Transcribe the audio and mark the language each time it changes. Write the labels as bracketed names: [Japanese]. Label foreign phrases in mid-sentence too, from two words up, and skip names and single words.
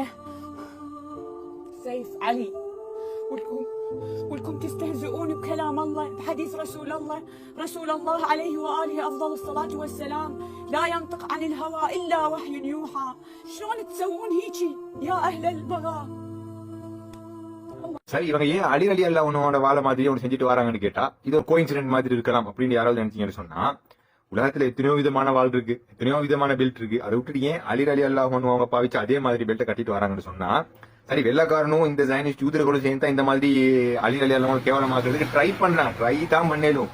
[Arabic] سيف علي، ولكم تستهزئون بكلام الله، بحديث رسول الله عليه وآله أفضل الصلاة والسلام لا ينطق عن الهوى إلا وحي يوحى. شلون تسوون هيجي يا أهل البغاء؟ [Tamil] சரி, இவங்க ஏன் அலி [Arabic] رضي الله عنه [Tamil] வாழ மாதிரி ஒன்று செஞ்சுட்டு வராங்கன்னு கேட்டா, இது ஒரு கோஇன்சிடென்ட் மாதிரி இருக்கலாம் அப்படின்னு யாராவது நினைச்சீங்கன்னு சொன்னா, உலகத்துல எத்தனையோ விதமான வாள் இருக்கு, எத்தனையோ விதமான பெல்ட் இருக்கு. அதை விட்டுட்டு ஏன் அலி [Arabic] رضي الله عنه [Tamil] அவங்க பாவிச்சு அதே மாதிரி பெல்ட்டை கட்டிட்டு வராங்கன்னு சொன்னா, சரி வெள்ளக்காரனும் இந்த ஜைனிஸ்ட் யூதர்களும் சேர்ந்து இந்த மாதிரி அலி [Arabic] رضي الله عنه [Tamil] கேவலமாக்குறதுக்கு ட்ரை பண்றாங்க, ட்ரை தான் பண்ணேலும்.